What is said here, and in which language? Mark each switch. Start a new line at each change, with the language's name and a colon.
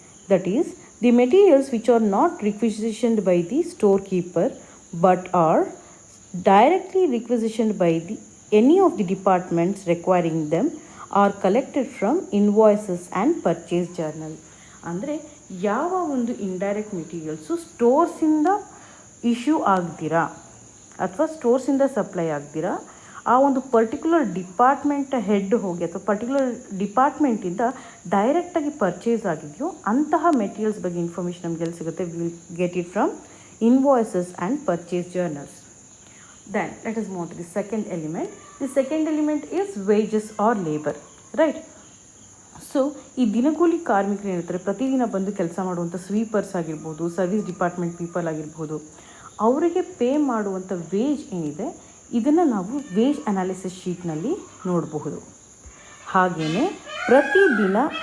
English: That is the materials which are not requisitioned by the storekeeper but are directly requisitioned by any of the departments requiring them are collected from invoices and purchase journal.
Kannada: ಅಂದರೆ ಯಾವ ಒಂದು indirect materials ಸ್ಟೋರ್ಸಿಂದ issue ಆಗ್ದಿರಾ ಅಥವಾ ಸ್ಟೋರ್ಸಿಂದ supply ಆಗ್ದಿರಾ ಆ ಒಂದು particular department head ಹೋಗಿ ಅಥವಾ particular ಡಿಪಾರ್ಟ್ಮೆಂಟಿಂದ ಡೈರೆಕ್ಟಾಗಿ purchase ಆಗಿದೆಯೋ ಅಂತಹ ಮೆಟೀರಿಯಲ್ಸ್ ಬಗ್ಗೆ ಇನ್ಫಾರ್ಮೇಷನ್ ನಮ್ಗೆ ಎಲ್ಲಿ ಸಿಗುತ್ತೆ,
English: Will get it from invoices and purchase journals. Then let us move on to the second element. The second element is wages or labor, right?
Kannada: So ಈ ದಿನಗೂಲಿ ಕಾರ್ಮಿಕರು ಏನಿರ್ತಾರೆ, ಪ್ರತಿದಿನ ಬಂದು ಕೆಲಸ ಮಾಡುವಂಥ ಸ್ವೀಪರ್ಸ್ ಆಗಿರ್ಬೋದು, ಸರ್ವಿಸ್ ಡಿಪಾರ್ಟ್ಮೆಂಟ್ ಪೀಪಲ್ ಆಗಿರ್ಬೋದು, ಅವರಿಗೆ ಪೇ ಮಾಡುವಂಥ ವೇಜ್ ಏನಿದೆ ಇದನ್ನು ನಾವು ವೇಜ್ ಅನಾಲಿಸಿಸ್ ಶೀಟ್ನಲ್ಲಿ ನೋಡಬಹುದು. ಹಾಗೆಯೇ ಪ್ರತಿದಿನ